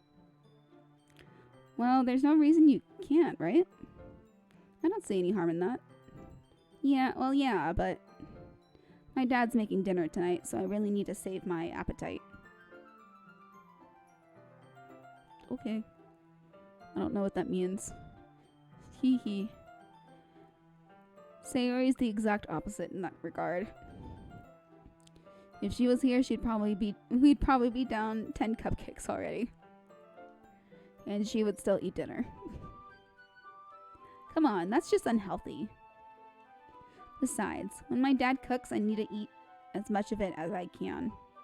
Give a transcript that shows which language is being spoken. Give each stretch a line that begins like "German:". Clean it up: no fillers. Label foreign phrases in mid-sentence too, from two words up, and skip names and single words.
English: Well, there's no reason you can't, right? I don't see any harm in that. Yeah, but my dad's making dinner tonight, so I really need to save my appetite. Okay. I don't know what that means. Hee hee. Sayori's the exact opposite in that regard. If she was here, we'd probably be down 10 cupcakes already. And she would still eat dinner. Come on, that's just unhealthy. Besides, when my dad cooks, I need to eat as much of it as I can.